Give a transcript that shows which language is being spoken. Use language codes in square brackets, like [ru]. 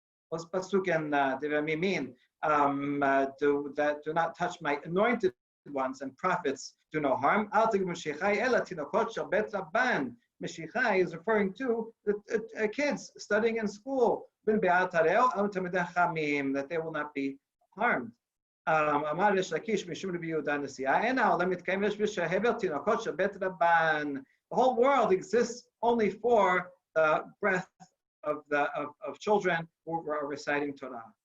[en] What's pasuk in Devarim mean? Do not touch my anointed ones, and prophets do no harm. [he] Al tigiu b'mshichai ela tinokot shel bet rabban. [en] Meshichai is referring to the kids studying in school. [he] B'nbi'ai al taneu al tamidei chamim, [en] that they will not be harmed. [he] אמר ריש לקיש משום רבי יהודה הנשיאה, אין העולם מתקיים בשביל שהבל תינוקות של בית רבן. [en] The whole world exists only for the breath of children who are reciting Torah.